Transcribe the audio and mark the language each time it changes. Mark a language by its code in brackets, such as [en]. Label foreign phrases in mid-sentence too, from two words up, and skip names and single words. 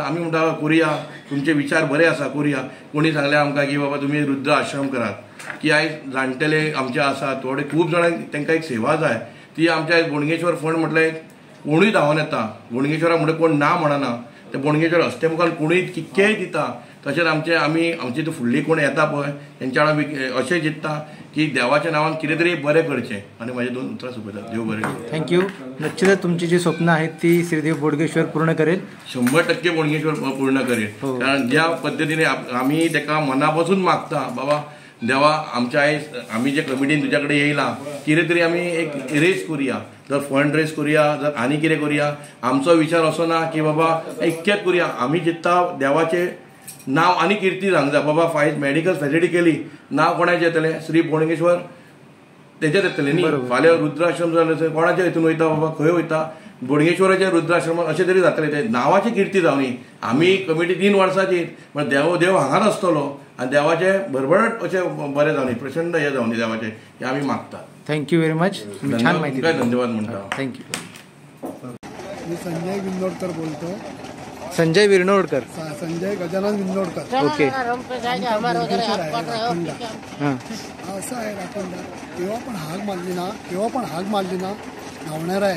[kok] आमी म्हणटा करुया, तुमचे विचार बरे आसा करुया. कोणी सांगलें आमकां की बाबा तुमी वृद्ध आश्रम करात की आयज जाणटेले आमचे आसा थोडे खूब जाणांक तांकां एक सेवा जाय ती आमच्या बोडगेश्वर फंड म्हटल्यार कोणूय धांवन येता. बोडगेश्वराक म्हणटा कोण ना म्हणना, ते बोडगेश्वर हस्ते मुखार कोणूय कितकेय दिता तशेंच आमची ती फुडली कोण येता पळय तेंच्या वांगडा अशें चिंतता की देवाच्या नांवान कितें तरी बरें करचें आनी म्हाजे 2 उतरां सोंपयतात. देव बरें करूं. थँक्यू. [mr] निश्चितच तुमची जी स्वप्न आहेत ती श्रीदेव बोडगेश्वर पूर्ण करेल. 100% बोडगेश्वर पूर्ण करेल. [kok] कारण ज्या पद्दतीने आम्ही तेका मनापासून मागता बाबा देवा आमच्या आयज आम्ही जे कमिटीन तुझ्या कडेन येयला कितें तरी आमी एक रेस करुया, जर [en] fund raise [kok] करुया, जर आनी कितें करुया. आमचो विचार असो ना की बाबा इतकेंच करुया. आमी चिंतता देवाचे नांव आनी किर्ती जावंक जाय. बाबा फायज [en] medical facility [kok] केली, नांव कोणाचें येतलें? श्री बोडगेश्वर तेचेर येतलें न्ही. फाल्यां रुद्राश्रम जालें कोणाच्या हितून वयता बाबा, खंय वयता? बोडगेश्वराच्या रुद्राश्रमात अशें तरी जातलें. ते नांवाची किर्ती जावनी. आमी कमिटी 3 वर्सांची पण देव हांगाच आसतलो आनी देवाचे भरभराट अशें बरें जावनी, प्रचंड हें जावनी देवाचें हें आमी मागता. [en] thank you very much. [mr] छान माहिती. [kok] धन्यवाद म्हणटा. थँक्यू. [mr] मी संजय विंदोडकर बोलतो. संजय विरनोडकर. संजय गजानन विंदोडकर. ओके. हां. असं आहे राखोंडा, केव्हा पण हाक मारली ना धावणार आहे.